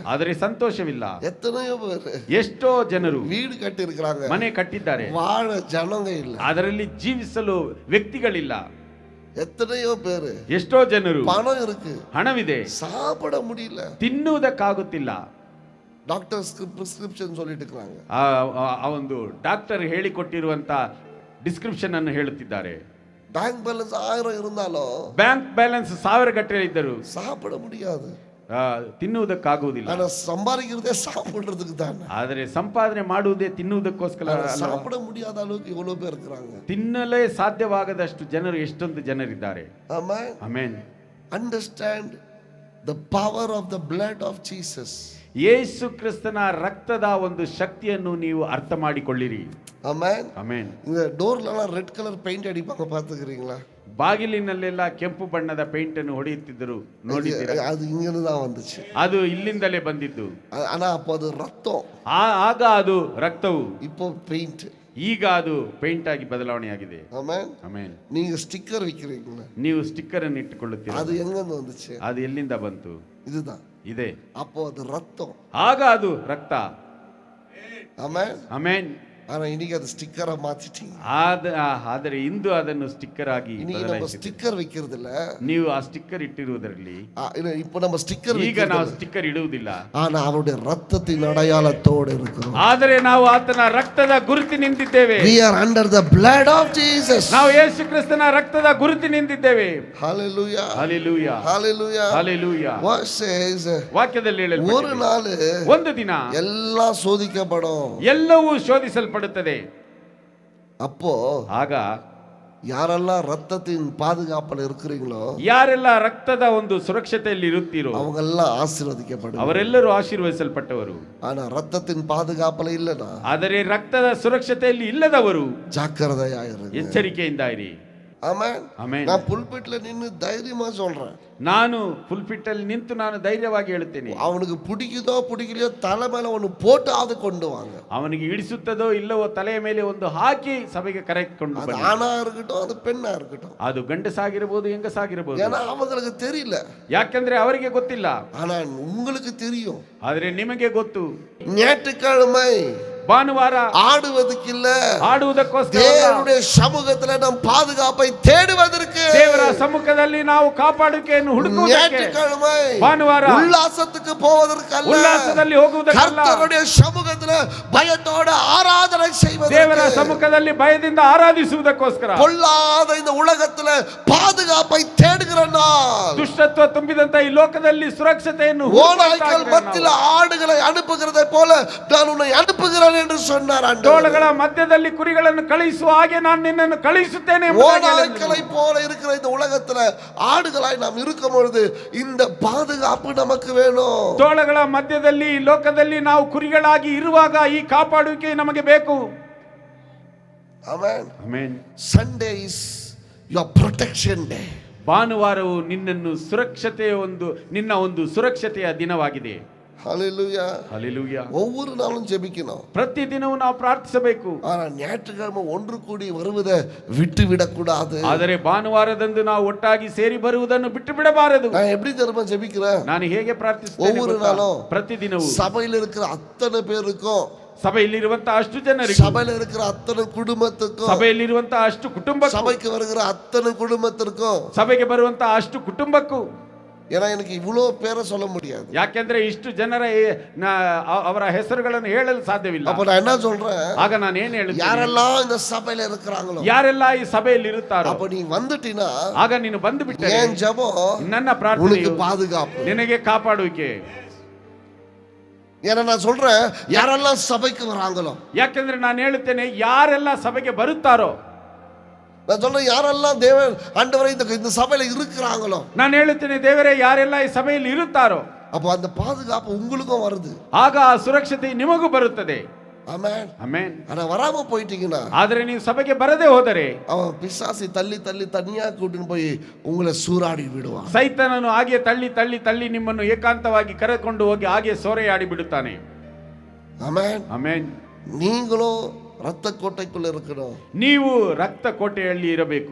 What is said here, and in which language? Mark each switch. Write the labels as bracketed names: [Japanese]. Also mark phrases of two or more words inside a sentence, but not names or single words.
[Kannada] ಆದರೆ ಸಂತೋಷವಿಲ್ಲ. [Tamil] எத்தனையோ பேர் [Kannada] ಎಷ್ಟೋ ಜನರು [Tamil] வீடு கட்டி இருக்கிறாங்க, [Kannada] ಮನೆ ಕಟ್ಟಿದ್ದಾರೆ, [Tamil] வாழ ஜனங்க இல்ல. [Kannada] ಅದರಲ್ಲಿ ಜೀವಿಸಲು ವ್ಯಕ್ತಿಗಳಿಲ್ಲ. [Tamil] எத்தனையோ பேர் [Kannada] ಎಷ್ಟೋ ಜನರು [Tamil] பணம் இருக்கு, [Kannada] ಹಣವಿದೆ, [Tamil] சாப்பிட முடியல, [Kannada] ತಿನ್ನುವುದಕ್ಕಾಗುತ್ತಿಲ್ಲ. [English] doctor prescription [Tamil] சொல்லிட்டு இருக்காங்க. [Kannada] ಆ ಒಂದು ಡಾಕ್ಟರ್ ಹೇಳಿಕೊಟ್ಟಿರುವಂತ ಡಿಸ್ಕ್ರಿಪ್ಷನ್ ಅನ್ನು ಹೇಳುತ್ತಿದ್ದಾರೆ. [English] bank balance [Tamil] 1000 இருந்தாலும் [English] bank balance [Kannada] 1000 ಗಟ್ಟಲೆ ಇದ್ದರು [Tamil] சாப்பிட முடியாது. [Kannada] ತಿನ್ನುವುದಕ್ಕಾಗುವುದಿಲ್ಲ. [Tamil] ஆனா சம்பாதிக்கிறதே சாப்பிடுறதுக்கு தான். [Kannada] ಆದರೆ ಸಂಪಾದನೆ ಮಾಡುವುದೇ ತಿನ್ನುವುದಕ್ಕೋಸ್ಕರ. [Tamil] சாப்பிட முடியாத அளவுக்கு எவ்வளவு பேர் இருக்கிறாங்க. [Kannada] ತಿನ್ನಲೇ ಸಾಧ್ಯವಾಗದಷ್ಟು ಜನರು ಎಷ್ಟೊಂದು ಜನರಿದ್ದಾರೆ. [English] Amen. [Kannada] ಆಮೆನ್. [English] Understand the power of the blood of Jesus. [Kannada] ಯೇಸು ಕ್ರಿಸ್ತನ ರಕ್ತದ ಒಂದು ಶಕ್ತಿಯನ್ನು ನೀವು ಅರ್ಥ ಮಾಡಿಕೊಳ್ಳಿರಿ. [English] Amen. [Kannada] ಆಮೆನ್. [Tamil] இந்த டோர்லலாம் [English] red colour paint [Tamil] அடிப்பாங்க, பாத்துக்கிறீங்களா? [Kannada] ಬಾಗಿಲಿನಲ್ಲೆಲ್ಲ ಕೆಂಪು ಬಣ್ಣದ ಪೇಂಟ್ ಅನ್ನು ಹೊಡೆಯುತ್ತಿದ್ದರು, ನೋಡಿದ್ದೀರಾ? [Tamil] அது இங்கிருந்து தான் வந்துச்சு. [Kannada] ಅದು ಇಲ್ಲಿಂದಲೇ ಬಂದಿದ್ದು. [Tamil] ஆனா அப்போ அது ரத்தம், [Kannada] ಆಗ ಅದು ರಕ್ತವು, [Tamil] இப்போ பெயிண்ட். [Kannada] ಈಗ ಅದು ಪೇಂಟ್ ಆಗಿ ಬದಲಾವಣೆಯಾಗಿದೆ. [Tamil] ஆமென். [Kannada] ಆಮೆನ್. [Tamil] நீங்க ஸ்டிக்கர் வைக்கிறீங்களா, [Kannada] ನೀವು ಸ್ಟಿಕ್ಕರ್ ಅನ್ನು ಇಟ್ಟುಕೊಳ್ಳುತ್ತೀರಾ, [Tamil] அது எங்க இருந்து வந்துச்சு? [Kannada] ಅದು ಎಲ್ಲಿಂದ ಬಂತು? [Tamil] இதுதான். [Kannada] ಇದೆ. [Tamil] அப்போ அது ரத்தம், [Kannada] ಆಗ ಅದು ರಕ್ತ. [Tamil] ஆமென். [Kannada] ಆಮೆನ್. [Tamil] ஆனா இன்னைக்கு அது ஸ்டிக்கரா மாத்திட்டீங்க. [Kannada] ಆದರೆ ಇಂದು ಅದನ್ನು ಸ್ಟಿಕ್ಕರ್ ಆಗಿ [Tamil] இன்னைக்கு நம்ம ஸ்டிக்கர் வைக்கிறது இல்ல, [Kannada] ನೀವು ಆ ಸ್ಟಿಕ್ಕರ್ ಇಟ್ಟಿರುವುದರಲ್ಲಿ. [Tamil] இப்போ நம்ம ஸ்டிக்கர் [Kannada] ಈಗ ನಾವು ಸ್ಟಿಕ್ಕರ್ ಇಡುವುದಿಲ್ಲ, [Tamil] ஆனா அவருடைய ரத்தத்தின் அடையாளத்தோடு இருக்கிறோம். [Kannada] ಆದರೆ ನಾವು ಆತನ ರಕ್ತದ ಗುರುತಿನಿಂದಿದ್ದೇವೆ. [English] We are under the blood of Jesus. [Kannada] ನಾವು ಯೇಸು ಕ್ರಿಸ್ತನ ರಕ್ತದ ಗುರುತಿನಿಂದಿದ್ದೇವೆ. [English] Hallelujah. Hallelujah. Hallelujah. Hallelujah. What says, [Kannada] ವಾಕ್ಯದಲ್ಲಿ ಹೇಳಲ್ಪಟ್ಟಿದೆ, [Tamil] ஒரு நாள் [Kannada] ಒಂದು ದಿನ [Tamil] எல்லாம் சோதிக்கப்படும், [Kannada] ಎಲ್ಲವೂ ಶೋಧಿಸಲ್ಪಡುತ್ತದೆ. [Tamil] அப்போ [Kannada] ಆಗ [Tamil] யாரெல்லாம் ரத்தத்தின் பாதுகாப்புல இருக்கிறீங்களோ, [Kannada] ಯಾರೆಲ್ಲ ರಕ್ತದ ಒಂದು ಸುರಕ್ಷತೆಯಲ್ಲಿ ಇರುತ್ತೀರೋ [Tamil] அவங்க எல்லாம் ஆசீர்வதிக்கப்படுவாங்க. [Kannada] ಅವರೆಲ್ಲರೂ ಆಶೀರ್ವದಿಸಲ್ಪಟ್ಟವರು. [Tamil] ஆனா ரத்தத்தின் பாதுகாப்புல இல்லனா, [Kannada] ಆದರೆ ರಕ್ತದ ಸುರಕ್ಷತೆಯಲ್ಲಿ ಇಲ್ಲದವರು [Tamil] ஜாக்கிரதையாயிருங்க, [Kannada] ಎಚ್ಚರಿಕೆಯಿಂದ ಇರಿ. [Tamil] ஆமென். [Kannada] ಆಮೆನ್. [Tamil] நான் புல்பிட்ல நின்னு தைரியமா சொல்றேன், [Kannada] ನಾನು ಪುಲ್ಪಿಟ್ ಅಲ್ಲಿ ನಿಂತು ನಾನು ಧೈರ್ಯವಾಗಿ ಹೇಳುತ್ತೇನೆ, [Tamil] அவனுக்கு பிடிக்குதோ பிடிக்கலையோ தலை மேல ஒன்னு போட்டாவது கொண்டு வாங்க. [Kannada] ಅವನಿಗೆ ಇಡಿಸುತ್ತದೋ ಇಲ್ಲವೋ ತಲೆಯ ಮೇಲೆ ಒಂದು ಹಾಕಿ ಸಭೆಗೆ ಕರೆದುಕೊಂಡು [Tamil] அது [Kannada] ಬನ್ನಿ. [Tamil] ஆணா இருக்கட்டும், அது பெண்ணா இருக்கட்டும், [Kannada] ಅದು ಗಂಡಸಾಗಿರಬಹುದು ಹೆಂಗಸಾಗಿರಬಹುದು. [Tamil] ஏன்னா அவங்களுக்கு தெரியல, [Kannada] ಯಾಕಂದ್ರೆ ಅವರಿಗೆ ಗೊತ್ತಿಲ್ಲ, [Tamil] ஆனா உங்களுக்கு தெரியும். [Kannada] ಆದ್ರೆ ನಿಮಗೆ ಗೊತ್ತು. [Tamil] ஞாயிற்றுக்கிழமை [Kannada] ಭಾನುವಾರ [Tamil] ஆடுவதற்கு இல்ல, [Kannada] ಆಡುವುದಕ್ಕೋಸ್ಕರ [Tamil] தேவனுடைய சமூகத்துல நம் பாதுகாப்பை தேடுவதற்கு. [Kannada] ದೇವರ ಸಮ್ಮುಖದಲ್ಲಿ ನಾವು ಕಾಪಾಡುವಿಕೆಯನ್ನು ಹುಡುಕುವುದಕ್ಕೆ. [Tamil] ஞாயிற்றுக்கிழமை [Kannada] ಭಾನುವಾರ [Tamil] உல்லாசத்துக்கு போவதற்கல்ல, [Kannada] ಉಲ್ಲಾಸದಲ್ಲಿ ಹೋಗುವುದಕ್ಕಲ್ಲ, [Tamil] கர்த்தருடைய சமூகத்துல பயத்தோட ஆராதனை செய்வதற்கு. [Kannada] ದೇವರ ಸಮ್ಮುಖದಲ್ಲಿ ಭಯದಿಂದ ಆರಾಧಿಸುವುದಕ್ಕೋಸ್ಕರ. [Tamil] பொல்லாத இந்த உலகத்துல பாதுகாப்பை தேடுகிற நாள், [Kannada] ದುಷ್ಟತ್ವ ತುಂಬಿದಂತ ಈ ಲೋಕದಲ್ಲಿ ಸುರಕ್ಷತೆಯನ್ನು [Tamil] ஓநாய்கள் மத்தியில ஆடுகளை அனுப்புகிறதை போல நான் உன்னை அனுப்புகிறேன் என்று சொன்னார் ஆண்டவர். [Kannada] ತೋಳಗಳ ಮಧ್ಯದಲ್ಲಿ ಕುರಿಗಳನ್ನು ಕಳುಹಿಸುವ ಹಾಗೆ ನಾನು ನಿನ್ನನ್ನು ಕಳುಹಿಸುತ್ತೇನೆ ಎಂಬುದಾಗಿ [Tamil] ஓநாய்களை [Kannada] ಹೇಳಿದನು. [Tamil] போல இருக்கிற இந்த உலகத்துல ஆடுகளாய் நாம் இருக்கும் பொழுது இந்த பாதுகாப்பு நமக்கு வேணும். [Kannada] ತೋಳಗಳ ಮಧ್ಯದಲ್ಲಿ ಈ ಲೋಕದಲ್ಲಿ ನಾವು ಕುರಿಗಳಾಗಿ ಇರುವಾಗ ಈ ಕಾಪಾಡುವಿಕೆ ನಮಗೆ ಬೇಕು. ಆಮೆನ್. ಆಮೆನ್. [English] Sunday is your protection day. [Kannada] ಭಾನುವಾರವು ನಿನ್ನನ್ನು ಸುರಕ್ಷತೆಯ ನಿನ್ನ ಒಂದು ಸುರಕ್ಷತೆಯ ದಿನವಾಗಿದೆ. [English] Hallelujah. [Kannada] ಹಲ್ಲೆಲೂಯಾ. [Tamil] ஒவ்வொரு நாளும் ஜெபிக்கணும், [Kannada] ಪ್ರತಿದಿನವೂ ನಾವು ಪ್ರಾರ್ಥಿಸಬೇಕು. [Tamil] ஆனா ஞாயிற்றுக்கிழமை ஒன்று கூடி வருவதை விட்டு விடக்கூடாது. [Kannada] ಆದರೆ ಭಾನುವಾರದಂದು ನಾವು ಒಟ್ಟಾಗಿ ಸೇರಿ ಬರುವುದನ್ನು ಬಿಟ್ಟು ಬಿಡಬಾರದು. [Tamil] நான் எப்படி தெரியுமா ஜெபிக்கிறேன்? [Kannada] ನಾನು ಹೇಗೆ ಪ್ರಾರ್ಥಿಸುತ್ತೇನೆ [Tamil] ஒவ்வொரு [Kannada] ಗೊತ್ತಾ? [Tamil] நாளும் [Kannada] ಪ್ರತಿದಿನವೂ [Tamil] சபையில் இருக்கிற அத்தனை பேருக்கும், [Kannada] ಸಭೆಯಲ್ಲಿರುವಂತಹ ಅಷ್ಟು ಜನರಿಗೆ, [Tamil] சபையில் இருக்கிற அத்தனை குடும்பத்துக்கும், [Kannada] ಸಭೆಯಲ್ಲಿರುವಂತಹ ಅಷ್ಟು ಕುಟುಂಬಕ್ಕೂ, [Tamil] சபைக்கு வருகிற அத்தனை குடும்பத்திற்கும் [Kannada] ಸಭೆಗೆ ಬರುವಂತಹ ಅಷ್ಟು ಕುಟುಂಬಕ್ಕೂ [Tamil] ஏன்னா எனக்கு இவ்வளோ பேரை சொல்ல முடியாது. [Kannada] ಯಾಕೆಂದ್ರೆ ಇಷ್ಟು ಜನರ ಅವರ ಹೆಸರುಗಳನ್ನು ಹೇಳಲು ಸಾಧ್ಯವಿಲ್ಲ. [Tamil] அப்ப நான் என்ன சொல்றேன், [Kannada] ಆಗ ನಾನು ಏನು ಹೇಳುತ್ತೇನೆ, [Tamil] யாரெல்லாம் இந்த சபையில இருக்கிறாங்களோ [Kannada] ಯಾರೆಲ್ಲ ಈ ಸಭೆಯಲ್ಲಿ ಇರುತ್ತಾರೋ, [Tamil] அப்ப நீ வந்துட்டீனா [Kannada] ಆಗ ನೀನು ಬಂದು ಬಿಟ್ಟರೆ [Tamil] ஏன் ஜெபம் [Kannada] ನನ್ನ [Tamil] உனக்கு [Kannada] ಪ್ರಾರ್ಥನೆಯು [Tamil] பாதுகாப்பு. [Kannada] ನಿನಗೆ ಕಾಪಾಡುವಿಕೆ. [Tamil] ஏன்னா நான் சொல்றேன், யாரெல்லாம் சபைக்கு வராங்களோ, [Kannada] ಯಾಕೆಂದ್ರೆ ನಾನು ಹೇಳುತ್ತೇನೆ ಯಾರೆಲ್ಲ ಸಭೆಗೆ ಬರುತ್ತಾರೋ, [Tamil] நான் சொல்றேன் யாரெல்லாம் தேவன் ஆண்டவரே இந்த சபையில இருக்கிறாங்களோ, [Kannada] ನಾನು ಹೇಳುತ್ತೇನೆ ದೇವರೇ ಯಾರೆಲ್ಲ ಈ ಸಭೆಯಲ್ಲಿ ಇರುತ್ತಾರೋ, [Tamil] அப்ப அந்த பாதுகாப்பு உங்களுக்கும் வருது. [Kannada] ಆಗ ಆ ಸುರಕ್ಷತೆ ನಿಮಗೂ ಬರುತ್ತದೆ. [Tamil] ஆமென். [Kannada] ಆಮೆನ್. [Tamil] ஆனா வராம போயிட்டீங்கன்னா [Kannada] ಆದರೆ ನೀವು ಸಭೆಗೆ ಬರದೇ ಹೋದರೆ [Tamil] அவன் பிசாசி தள்ளி தள்ளி தனியா கூட்டின்னு போய் உங்களை சூறாடி விடுவான். [Kannada] ಸೈತಾನನು ಹಾಗೆ ತಳ್ಳಿ ತಳ್ಳಿ ತಳ್ಳಿ ನಿಮ್ಮನ್ನು ಏಕಾಂತವಾಗಿ ಕರೆದುಕೊಂಡು ಹೋಗಿ ಹಾಗೆ ಸೂರೆಯಾಡಿ ಬಿಡುತ್ತಾನೆ. [Tamil] ஆமென். [Kannada] ಆಮೆನ್. [Tamil] நீங்களும் ரத்த கோட்டைக்குள்ள இருக்கணும். [Kannada] ನೀವು ರಕ್ತ ಕೋಟೆಯಲ್ಲಿ ಇರಬೇಕು.